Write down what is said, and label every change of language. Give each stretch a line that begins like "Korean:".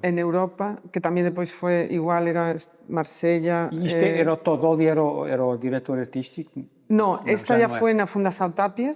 Spanish: En Europa, que también después fue igual, era Marsella.
Portuguese: E isto era o Todoli, era o diretor artístico?
Spanish: No, esta ya fue en la Fundación Tapies.